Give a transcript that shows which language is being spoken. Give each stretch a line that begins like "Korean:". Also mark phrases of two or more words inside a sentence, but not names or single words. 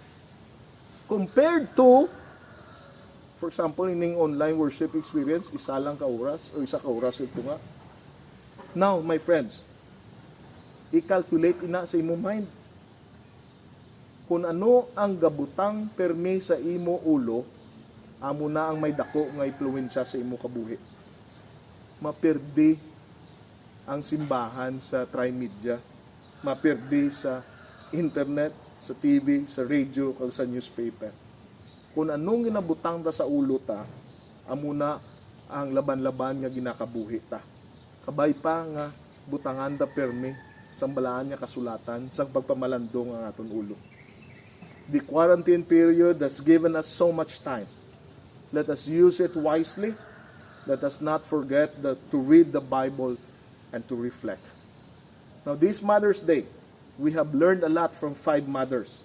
English: Compared to, for example,
Hiligaynon: ining
English: online worship experience,
Hiligaynon: isa lang ka oras o isa ka oras ito nga.
English: Now, my friends,
Hiligaynon: i-calculate ina sa imo mind. Kung ano ang gabutang permi sa imo ulo, amo na ang may dako nga impluwensya sa imo kabuhi. Mapirdi ang simbahan sa tri-media, mapirdi sa internet, sa TV, sa radio, kag sa newspaper. Kung anong ginabutang ta sa ulo ta, amo na ang laban-laban nga ginakabuhi ta. Kabay pa nga butangan ta permi sambalaan niya kasulatan sa pagpamalandong ang aton ulo.
English: The quarantine period has given us so much time. Let us use it wisely. Let us not forget to read the Bible and to reflect. Now, this Mother's Day, we have learned a lot from 5 mothers.